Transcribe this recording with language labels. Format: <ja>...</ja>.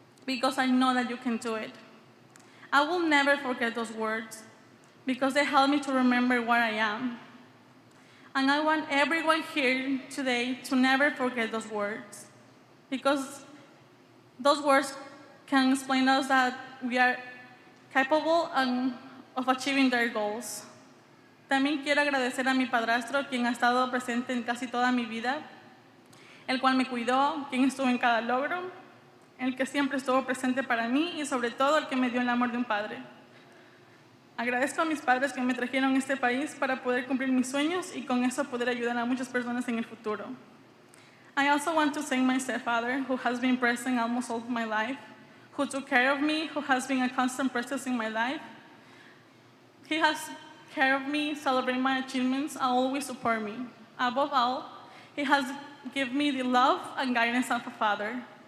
<en>because I know that you can do it. I will never forget those words because they help me to remember where I am. And I want everyone here today to never forget those words because those words can explain us that we are capable of achieving their goals.</en> <es>También quiero agradecer a mi padrastro, quien ha estado presente en casi toda mi vida, el cual me cuidó, quien estuvo en cada logro, el que siempre estuvo presente para mí y sobre todo el que me dio el amor de un padre. Agradezco a mis padres que me trajeron a este país para poder cumplir mis sueños y con eso poder ayudar a muchas personas en el futuro.</es> <en>I also want to thank my stepfather, who has been present almost all of my life, who took care of me, who has been a constant presence in my life. He has care of me, celebrate my achievements, and always support me. Above all, he has given me the love and guidance of a father.</en>